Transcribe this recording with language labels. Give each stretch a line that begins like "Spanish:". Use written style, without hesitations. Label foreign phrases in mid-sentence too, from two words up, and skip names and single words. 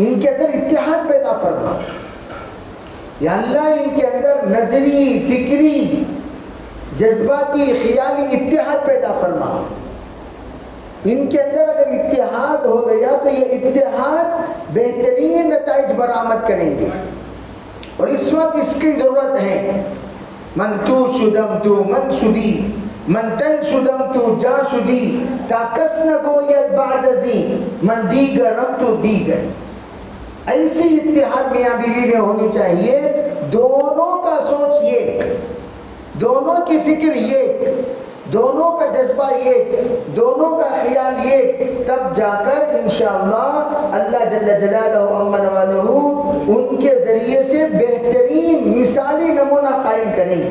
Urdu: ان کے اندر اتحاد پیدا فرما. یا اللہ ان کے اندر نظری، فکری، جذباتی، خیالی اتحاد پیدا فرما. ان کے اندر اگر اتحاد ہو گیا تو یہ اتحاد بہترین نتائج برآمد کریں گے. اور اس وقت اس کی ضرورت ہے.
Persian: من تو شدم تو من شدی، من تن شدم تو جا شدی، تا کس نہ گوید بعد ازی، من دیگرم تو دیگر.
Urdu: ایسی اتحاد میاں بیوی میں ہونی چاہیے، دونوں کا سوچ ایک، دونوں کی فکر ایک، دونوں کا جذبہ ایک، دونوں کا خیال ایک. تب جا کر انشاءاللہ
Arabic: اللہ جل جلالہ وعظم والہ
Urdu: ان کے ذریعے سے بہترین مثالی نمونہ قائم کریں گے.